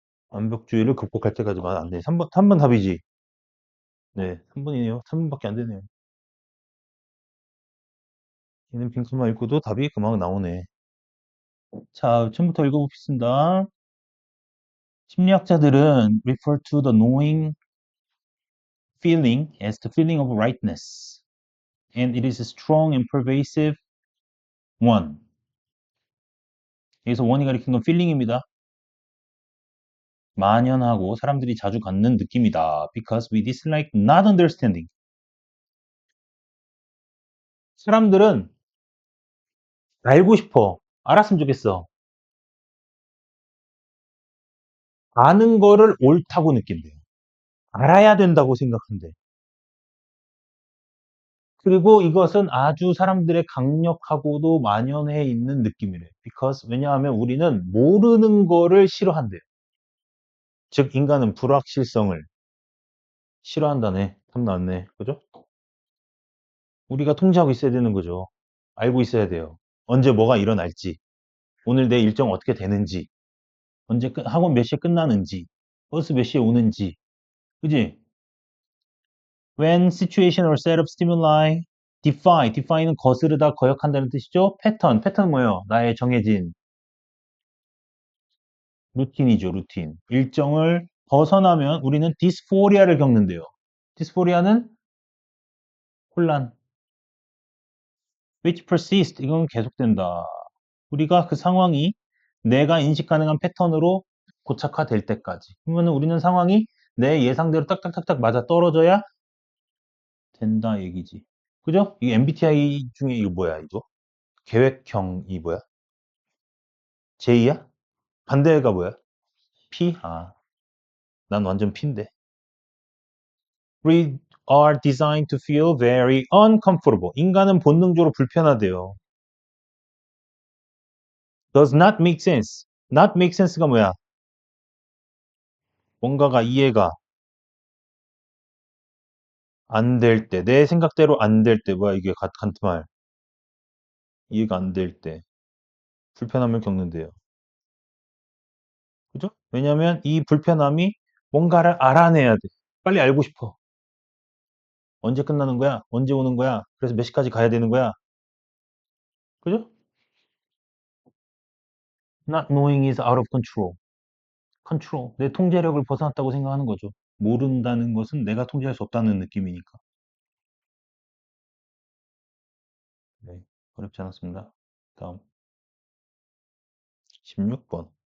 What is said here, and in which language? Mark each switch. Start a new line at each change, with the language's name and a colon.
Korean: 완벽주의를 극복할 때까지만 안 돼. 3번 답이지. 네, 3번이네요. 3번밖에 안 되네요. 얘는 빙크만 읽고도 답이 금방 나오네. 자, 처음부터 읽어보겠습니다. 심리학자들은
English: refer to the knowing feeling as the feeling of rightness, and it is a strong and pervasive one.
Korean: 여기서 원이 가리킨 건 feeling입니다. 만연하고 사람들이 자주 갖는 느낌이다.
English: Because we dislike not understanding.
Korean: 사람들은 알고 싶어. 알았으면 좋겠어. 아는 거를 옳다고 느낀대요. 알아야 된다고 생각한대. 그리고 이것은 아주 사람들의 강력하고도 만연해 있는 느낌이래요. Because 왜냐하면 우리는 모르는 거를 싫어한대요. 즉 인간은 불확실성을 싫어한다네. 답 나왔네. 그죠? 우리가 통제하고 있어야 되는 거죠. 알고 있어야 돼요. 언제 뭐가 일어날지, 오늘 내 일정 어떻게 되는지, 학원 몇 시에 끝나는지, 버스 몇 시에 오는지, 그지?
English: When situation or set of stimuli defy는
Korean: 거스르다, 거역한다는 뜻이죠. 패턴 뭐예요? 나의 정해진 루틴이죠, 루틴. 일정을 벗어나면 우리는 디스포리아를 겪는데요. 디스포리아는 혼란.
English: which persist,
Korean: 이건 계속된다. 우리가 그 상황이 내가 인식 가능한 패턴으로 고착화될 때까지. 그러면 우리는 상황이 내 예상대로 딱딱딱딱 맞아 떨어져야 된다 얘기지. 그죠? 이 MBTI 중에 이거 뭐야, 이거? 계획형이 뭐야? J야? 반대가 뭐야? P? 난 완전 P인데.
English: We are designed to feel very uncomfortable.
Korean: 인간은 본능적으로 불편하대요.
English: Does not make sense. Not make sense가
Korean: 뭐야? 뭔가가 이해가 안 될 때, 내 생각대로 안 될 때, 뭐야 이게 같은 말. 이해가 안 될 때, 불편함을 겪는데요. 그죠? 왜냐면 이 불편함이 뭔가를 알아내야 돼. 빨리 알고 싶어. 언제 끝나는 거야? 언제 오는 거야? 그래서 몇 시까지 가야 되는 거야? 그죠?
English: Not knowing is out of control.
Korean: 내 통제력을 벗어났다고 생각하는 거죠. 모른다는 것은 내가 통제할 수 없다는 느낌이니까. 네, 어렵지 않았습니다. 다음 16번.